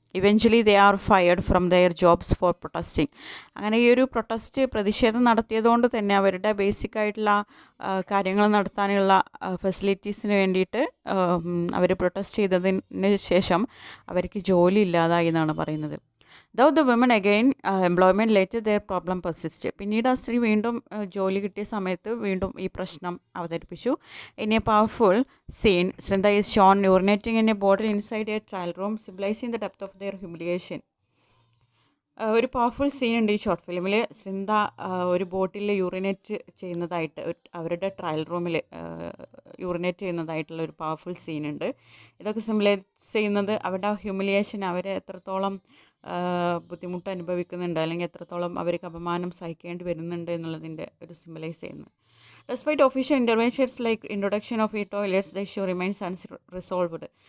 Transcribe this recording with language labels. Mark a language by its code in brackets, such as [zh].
[en] Eventually they are fired from their jobs for protesting. [ml] അങ്ങനെ ഈ ഒരു പ്രതിഷേധം നടത്തിയതുകൊണ്ട് തന്നെ അവരുടെ ബേസിക് ആയിട്ടുള്ള കാര്യങ്ങൾ നടത്താനുള്ള ഫെസിലിറ്റീസിന് വേണ്ടിയിട്ട് അവർ പ്രൊട്ടസ്റ്റ് ചെയ്തതിന് ശേഷം അവർക്ക് ജോലി ഇല്ലാതായി എന്നാണ് പറയുന്നത്. [en] Though the women again employment later their problem persisted. [ml] പിന്നീട് ആ സ്ത്രീ വീണ്ടും ജോലി കിട്ടിയ സമയത്ത് വീണ്ടും ഈ പ്രശ്നം അവതരിപ്പിച്ചു. [en] In a powerful scene, Srinda is shown urinating in a bottle inside a trial room, symbolizing the depth of their humiliation. [ml] ഒരു പവർഫുൾ സീൻ ഉണ്ട് ഈ ഷോർട്ട് ഫിലിമിൽ. സൃന്ദ ഒരു ബോട്ടിൽ യൂറിനേറ്റ് ചെയ്യുന്നതായിട്ട് അവരുടെ ട്രയൽ റൂമിൽ യൂറിനേറ്റ് ചെയ്യുന്നതായിട്ടുള്ള ഒരു പവർഫുൾ സീനുണ്ട്. ഇതൊക്കെ സിംബലൈസ് ചെയ്യുന്നത് അവരുടെ ഹ്യൂമിലിയേഷൻ, അവരെ എത്രത്തോളം ബുദ്ധിമുട്ട് അനുഭവിക്കുന്നുണ്ട്, അല്ലെങ്കിൽ എത്രത്തോളം അവർക്ക് അപമാനം സഹിക്കേണ്ടി വരുന്നുണ്ട് എന്നുള്ളതിൻ്റെ ഒരു സിംബലൈസ് ചെയ്യുന്നത്. [en] Despite official interventions like introduction of e-toilets, the issue remains unresolved.